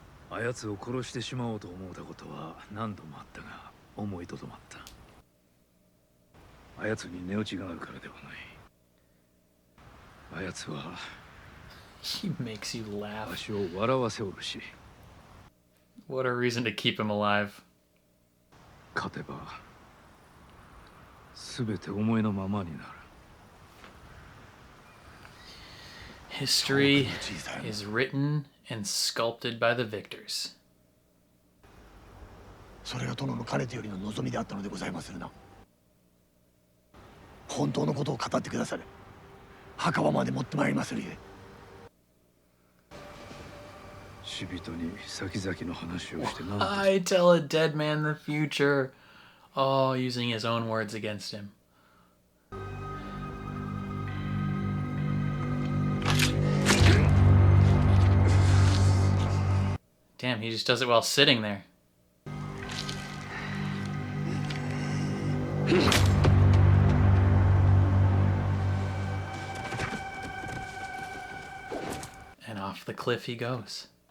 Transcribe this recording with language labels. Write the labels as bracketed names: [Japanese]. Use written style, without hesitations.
[Japanese] あやつを殺してしまおうと思うたことは何度もあったが、思いとどまった。あやつに値打ちがあるからではない。あやつは [English] He makes you [Japanese] わ [English] laugh. [Japanese] しを笑わせおるし、 [English] What a reason to keep him alive. [Japanese] 勝てば全て思いのままになる。 [English] History is written and sculpted by the victors. [Japanese] それが殿のかねてよりの望みであったのでございまするな。本当のことを語ってくだされ。墓場まで持ってまいりまするゆえ。死人に先々の話をして何と [English] I tell a dead man the future. Oh, using his own words against him. Damn, he just does it while sitting there. And off the cliff he goes.